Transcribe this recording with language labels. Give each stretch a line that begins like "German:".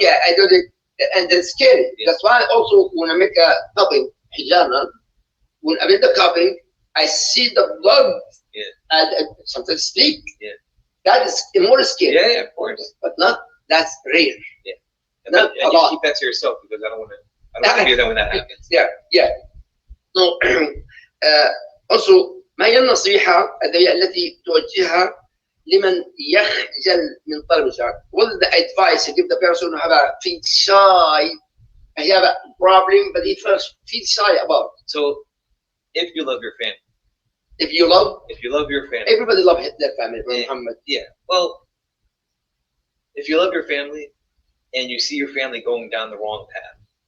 English: Yeah, I do it, and it's scary. Yeah. That's why also when I make a cupping hijab, when I make the cupping, I see the blood. Yeah. And sometimes sleep. Yeah. That is more scary. Yeah, of course. But that's rare. Yeah. And you keep that to yourself because I don't want to hear that when that happens. Yeah. So also.
Arabic: ما هي النصيحة التي توجهها لمن يخجل من طلب الشهادة?
English: What is the advice you give the person who feels shy? He have a problem, but he feels shy about it. So, if you love your family, if you love your family, everybody loves their family. Muhammad. Yeah. Well, if you love your family and you see your family going down the wrong path,